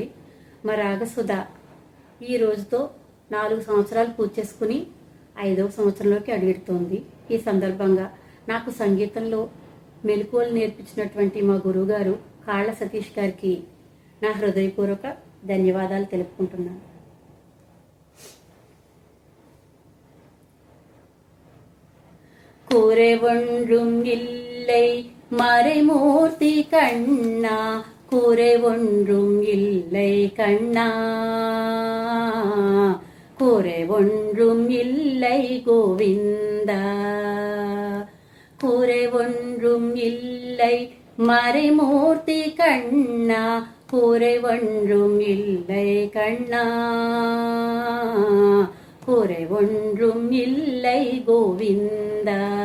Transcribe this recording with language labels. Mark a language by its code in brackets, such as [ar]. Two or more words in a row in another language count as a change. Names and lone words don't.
[te] మా రాగసుధ ఈ రోజుతో 4 సంవత్సరాలు పూర్తి చేసుకుని 5వ సంవత్సరంలోకి అడుగుతోంది. ఈ సందర్భంగా నాకు సంగీతంలో మెలకువలు నేర్పించినటువంటి మా గురువుగారు కాళ్ళ సతీష్ గారికి నా హృదయపూర్వక ధన్యవాదాలు తెలుపుకుంటున్నాను. [ta] கூரை ஒன்றும் இல்லை மறைமூர்த்தி கண்ணா, கூரை ஒன்றும் இல்லை கண்ணா, கூரை ஒன்றும் இல்லை கோவிந்தா, கூரை ஒன்றும் இல்லை மறைமூர்த்தி கண்ணா, கூரை ஒன்றும் இல்லை கண்ணா, கூரை ஒன்றும் இல்லை கோவிந்தா.